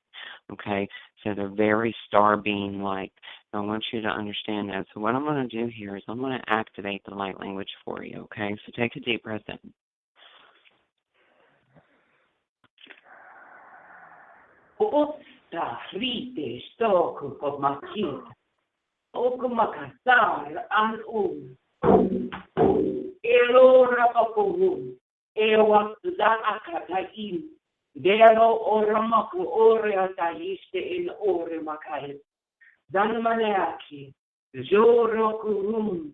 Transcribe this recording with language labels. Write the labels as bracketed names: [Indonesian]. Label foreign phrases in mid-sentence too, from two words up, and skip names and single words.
[English] Okay, so they're very star being like. So I want you to understand that. So what I'm going to do here is I'm going to activate the light language for you. Okay, so take a deep breath in. Osta rite stoku kod makita. Oku makasar an Elora papu. Ewa da akataim. Dero oramaku ore ataiste in ore makai. Dan maneaki. Joro kurum.